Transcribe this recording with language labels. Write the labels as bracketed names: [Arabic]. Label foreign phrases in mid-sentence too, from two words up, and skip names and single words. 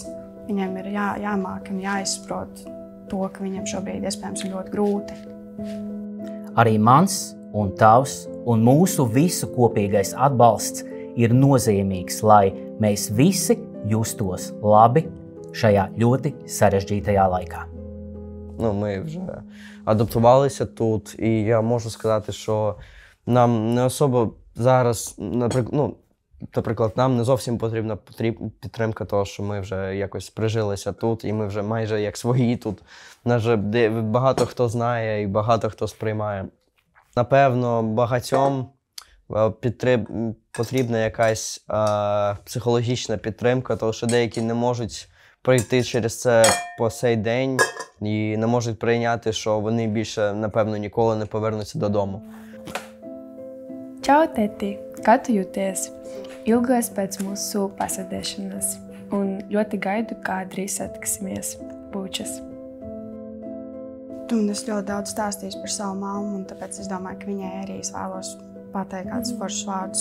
[Latvian] Viņiem ir jāmāk un jāizprot to, ka viņiem šobrīd iespējams ir ļoti grūti. Arī mans un tavs un mūsu visu kopīgais atbalsts ir nozīmīgs, lai mēs visi justos labi šajā ļoti sarežģītajā laikā. [Ukrainian] Ми вже адаптувалися тут, і я можу сказати, що нам не особо зараз, наприклад, нам не зовсім потрібна підтримка того, що ми вже якось прижилися тут, і ми вже майже як свої тут. Нас вже багато хто знає і багато хто сприймає. Напевно, багатьом потрібна якась психологічна підтримка, тому що деякі не можуть пройти через це по сей день і не можуть прийняти, що вони більше, напевно, ніколи не повернуться додому. [Latvian] Čau, tēti! Kā tu jūties? Ilgos pēc mūsu pasēdēšanas un ļoti gaidu, kā drīz satiksimies. Bučas! Un es ļoti daudz stāstīju par savu mammu, un tāpēc es domāju, ka viņai arī es vēlos pateikt kādus foršus vārdus.